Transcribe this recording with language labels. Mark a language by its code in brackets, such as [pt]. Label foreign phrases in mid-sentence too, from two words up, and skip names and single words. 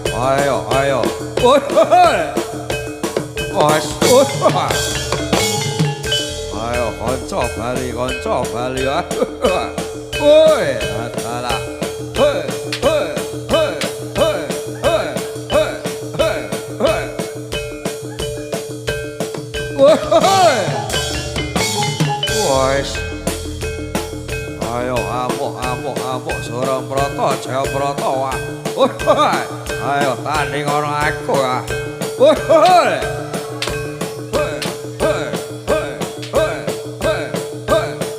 [jv] ayo ayo woi wes ayo konco bali woi adalah hei hei hei hei hei hei hei hei woi wes ayo amuk Surang Broto Jaya Broto wah woi ayo tanding orang aku ah woi hei hei hei hei hei hei